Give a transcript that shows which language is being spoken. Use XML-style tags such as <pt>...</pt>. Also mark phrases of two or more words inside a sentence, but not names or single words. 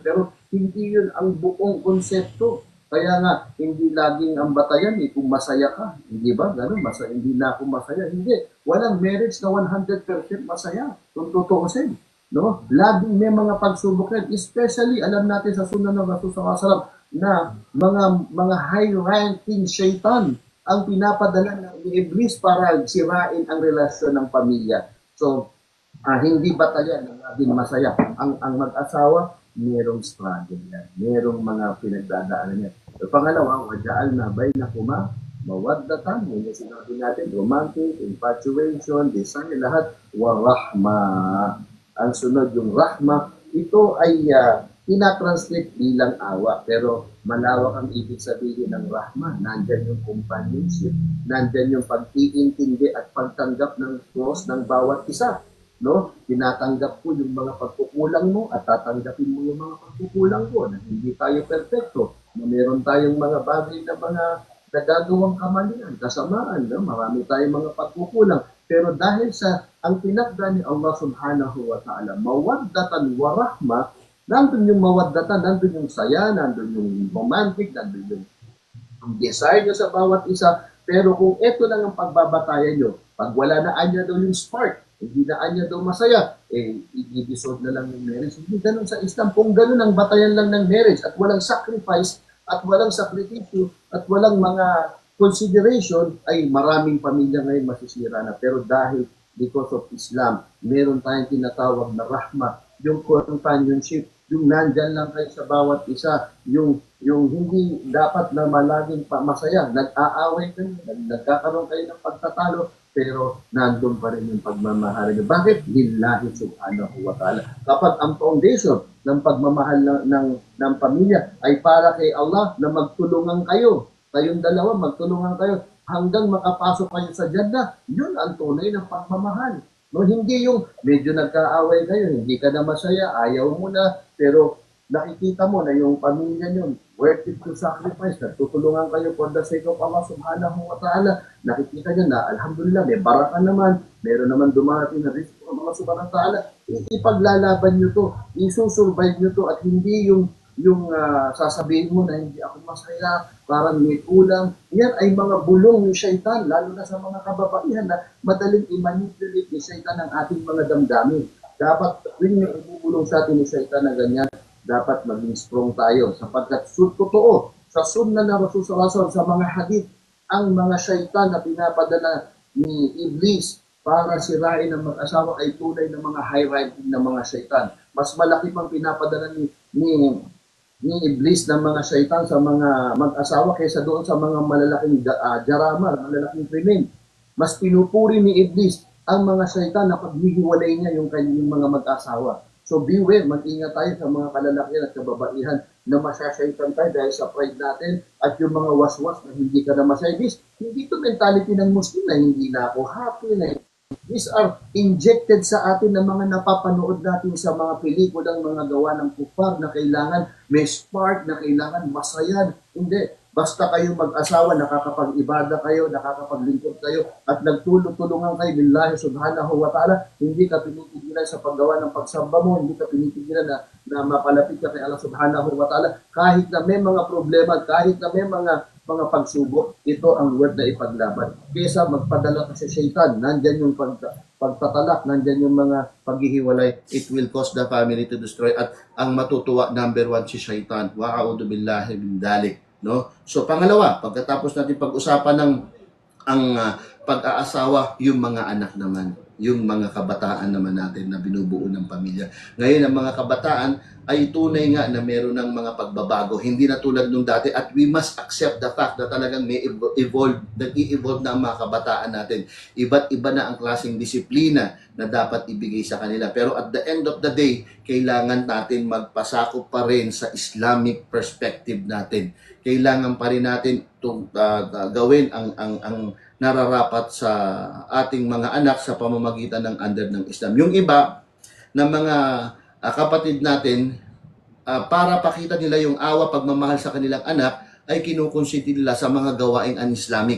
<tl>Pero hindi yun ang buong konsepto. Kaya nga, hindi laging ang batayan kung masaya ka. Hindi ba? Ganun, hindi na ako masaya. Hindi. Walang marriage na 100% masaya. Kung tutuusin. No? Laging may mga pagsubok yan. Especially, alam natin sa sunan ng Rasul</tl> <ar>صلى الله عليه وسلم</ar> <tl>na mga high-ranking shaitan ang pinapadala ng Iblis para sirain ang relasyon ng pamilya. So, hindi batayan na laging masaya. Ang mag-asawa, merong struggle yan. Merong mga pinagdadaanan yan. So, pangalawa, waja'al na</tl> <ar>بينكما مودة.</ar> <tl>Yung sinabi natin,</tl> <en>romantic, infatuation, desire,</en> <tl>lahat,</tl> <ar>ورحمة.</ar> <tl>Ang sunod yung rahma, ito ay tinatranslate bilang awa. Pero malawak ang ibig sabihin ng rahma. Nandyan yung companionship. Nandyan yung pag-iintindi at pagtanggap ng cross ng bawat isa. No? Tinatanggap ko yung mga pagkukulang mo at tatanggapin mo yung mga pagkukulang ko na hindi tayo perfecto, na meron tayong mga bagay na mga nagagawang kamalian, kasamaan, no? Marami tayong mga pagkukulang. Pero dahil sa ang tinakda ni</tl> <ar>الله سبحانه وتعالى، مودة ورحمة,</ar> <tl>nandun yung mawaddatan, nandun yung saya, nandun yung romantic, nandun yung desire nyo sa bawat isa. Pero kung ito lang ang pagbabatayan nyo, pag wala na anya daw yung spark, hindi na anya daw masaya, i-dissolve na lang yung marriage. Hindi ganun sa Islam. Kung ganun ang batayan lang ng marriage at walang sacrifice, at walang sakripisyo, at walang mga consideration, ay maraming pamilya ngayon masisira na. Pero dahil</tl> <en>because of Islam,</en> <tl>meron tayong tinatawag na rahma, yung companionship, yung nandyan lang kayo sa bawat isa, yung hindi dapat na malaging masaya, nag-aaway kayo, nagkakaroon kayo ng pagtatalo, pero nandun pa rin yung pagmamahal niyo. Bakit?</tl> <ar>لله سبحانه وتعالى.</ar> <tl>Kapag ang foundation ng pagmamahal ng pamilya ay para kay Allah na magtulungan kayo, kayong dalawa magtulungan kayo hanggang makapasok kayo sa Jannah, yun ang tunay ng pagmamahal. No, hindi yung medyo nagkaaway kayo, hindi ka na masaya, ayaw mo na, pero nakikita mo na yung pamilya nyo,</tl> <en>worth it to sacrifice,</en> <tl>nagtutulungan kayo</tl> <en>for the sake of</en> <ar>الله سبحانه وتعالى,</ar> <tl>nakikita nyo na, alhamdulillah, may baraka naman, meron naman dumarating na rizq ng</tl> <ar>الله سبحانه وتعالى,</ar> <tl>ipaglalaban nyo to, isusurvive nyo to, at hindi yung sasabihin mo na hindi ako masaya, parang may kulang. Yan ay mga bulong ni Shaitan, lalo na sa mga kababaihan na madaling i-manipulate ni Shaitan ang ating mga damdamin. Dapat, rin may ibubulong sa atin ni Shaitan na ganyan, dapat maging strong tayo. Sapagkat totoo, sa sunna ng Rasul</tl> <ar>صلى الله عليه وسلم,</ar> <tl>sa mga hadith, ang mga Shaitan na pinapadala ni Iblis para sirain ang mag-asawa ay tunay ng mga high-ranking na mga Shaitan. Mas malaki pang pinapadala ni Iblis ng mga Shaitan sa mga mag-asawa kaysa doon sa mga malalaking jarama, malalaking krimen. Mas pinupuri ni Iblis ang mga Shaitan na paghihiwalay niya yung kanyang mga mag-asawa.</tl> <en>So beware,</en> <tl>mag-ingat tayo sa mga kalalakihan at kababaihan na masyashaitan tayo dahil sa pride natin at yung mga waswas na hindi ka na masaybis. Hindi ito mentality ng Muslim na hindi na ako happy na.</tl> <en>These are injected</en> <tl>sa atin ng mga napapanood natin sa mga pelikulang mga gawa ng kufar na kailangan may spark, na kailangan masayan. Hindi. Basta kayo mag-asawa, nakakapag-ibada kayo, nakakapaglingkod kayo, at nagtulong-tulungan kayo</tl> <ar>بالله سبحانه وتعالى,</ar> <tl>hindi ka pinipigilan sa paggawa ng pagsamba mo, hindi ka pinipigilan na mapalapit ka kay</tl> <ar>الله سبحانه وتعالى,</ar> <tl>kahit na may mga problema, kahit na may mga pagsubok, ito ang word na ipaglaban. Kesa magpadala ka sa shaitan, nandyan yung pagtatalak, nandyan yung mga paghihiwalay,</tl> <en>it will cause the family to destroy.</en> <tl>At ang matutuwa, number one, si shaitan.</tl> <ar>وأعوذ بالله من ذلك.</ar> <tl>no? So pangalawa, pagkatapos natin pag-usapan ng ang pag-aasawa, yung mga anak naman, yung mga kabataan naman natin na binubuo ng pamilya. Ngayon, ang mga kabataan ay tunay nga na meron ng mga pagbabago. Hindi na tulad nung dati at</tl> <en>we must accept the fact</en> <tl>na talagang may evolve, nag-i-evolve na ang mga kabataan natin. Iba't iba na ang klaseng disiplina na dapat ibigay sa kanila.</tl> <en>Pero at the end of the day,</en> <tl>kailangan natin magpasakop pa rin sa</tl> <en>Islamic perspective</en> <tl>natin. Kailangan pa rin natin gawin ang nararapat sa ating mga anak sa pamamagitan ng under ng Islam. Yung iba na mga kapatid natin, para pakita nila yung awa, pagmamahal sa kanilang anak, ay kinukonsinti nila sa mga gawaing un-Islamic.</tl>